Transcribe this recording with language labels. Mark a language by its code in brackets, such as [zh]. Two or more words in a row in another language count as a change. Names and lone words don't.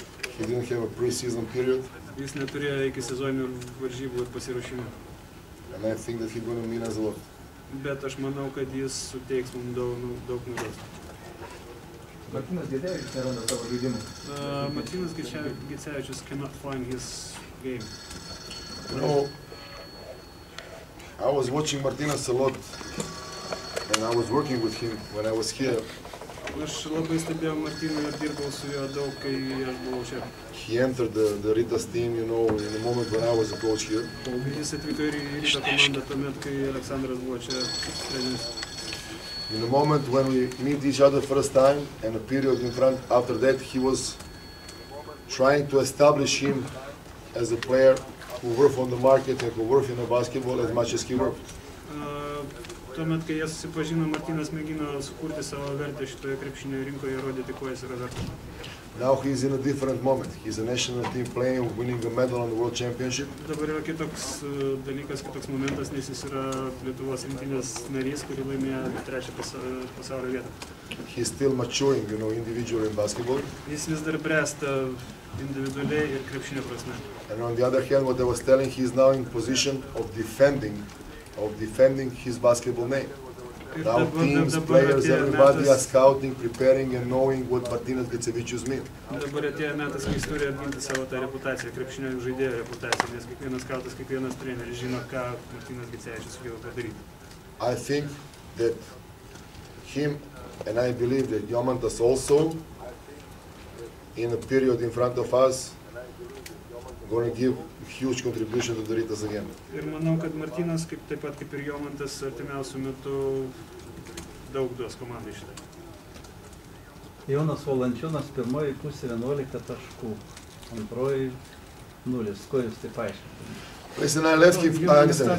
[en] He didn't have a pre-season period. [lt] Jis neturėjo iki sezoninių varžybų ir pasiruošimų. [en] And I think that he's going to mean us a lot. [lt] Bet aš manau, kad jis suteiks mums daug naudos. Martynas Gecevičius neranda savo žaidimų. [en] Martynas Gecevičius cannot find his game. You know, I was watching Martynas a lot, and I was working with him when I was here. [lt] Aš labai stebėjau Martyną ir dirbau su juo daug, kai aš buvau čia. [en] He entered the Rytas team, you know, in the moment when I was the coach here. [lt] Jis atvyko ir į Ryto komandą tuomet, kai Aleksandras buvo čia treneris. [en] In the moment when we meet each other first time, and a period in front after that, he was trying to establish him as a player who worked on the market and who worked in the basketball as much as he worked. [lt] Tuomet, kai jie susipažino, Martynas mėgino sukurti savo vertę šitoje krepšinio rinkoje ir rodyti, kuo jis yra vertas. [en] Now he's in a different moment. He's a national team player, winning a medal on the World Championship. [lt] Dabar yra kitoks dalykas, kitoks momentas, nes jis yra Lietuvos rinktinės narys, kuri laimėjo 3. pasaulio vietą. [en] He's still maturing, you know, individually in basketball. [lt] Jis vis dar bręsta individualiai ir krepšinio prasme. [en] And on the other hand, what I was telling, he's now in position of defending his basketball name. Now teams, players, everybody are scouting, preparing and knowing what Martynas Gecevičius means. [lt] Dabar atėjo metas, kai jis turi apginti savo tą reputaciją, krepšinio žaidėjo reputaciją, nes kiekvienas skautas, kiekvienas treneris žino, ką Martynas Gecevičius sugeba padaryti. [en] I think that him, and I believe that Jomantas also, in a period in front of us, going to give huge contribution to the Rytas again. [lt] Ir manau, kad Martynas, taip pat kaip ir Jomantas, artimiausiu metu daug duos komandai šitą. Jonas Valančiūnas pirmoji pusė 11 taškų, antroji 0. Ko jūs taip aiškinate? [en] Listen, I left him. I understand.